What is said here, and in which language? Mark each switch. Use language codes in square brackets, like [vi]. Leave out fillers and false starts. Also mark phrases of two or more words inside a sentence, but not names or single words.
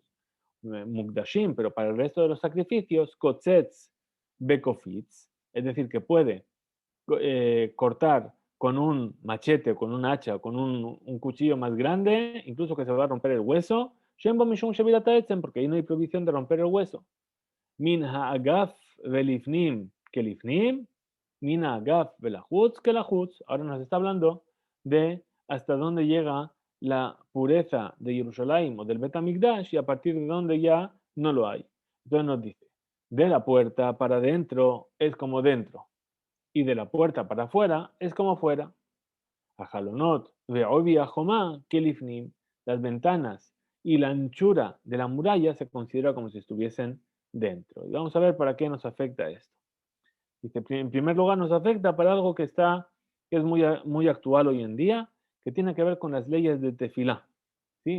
[es] Mukdashim, pero para el resto de los sacrificios, [he] קוצץ בקופיץ, [es] es decir, que puede cortar con un machete, o con un hacha, o con un cuchillo más grande, incluso que se va a romper el hueso, porque ahí no hay prohibición de romper el hueso. [he] מן האגף ולפנים כלפנים מן האגף ולחוץ כלחוץ. [es] Ahora nos está hablando de hasta dónde llega la pureza de Jerusalén o del Bet HaMikdash y a partir de dónde ya no lo hay. Entonces nos dice, de la puerta para adentro es como dentro y de la puerta para afuera es como fuera. [he] חלונות ועובי החומה כלפנים, [es] las ventanas y la anchura de la muralla se considera como si estuviesen dentro. Y vamos a ver para qué nos afecta esto. Dice, en primer lugar, nos afecta para algo que es muy actual hoy en día, que tiene que ver con las leyes de tefilá. ¿Sí?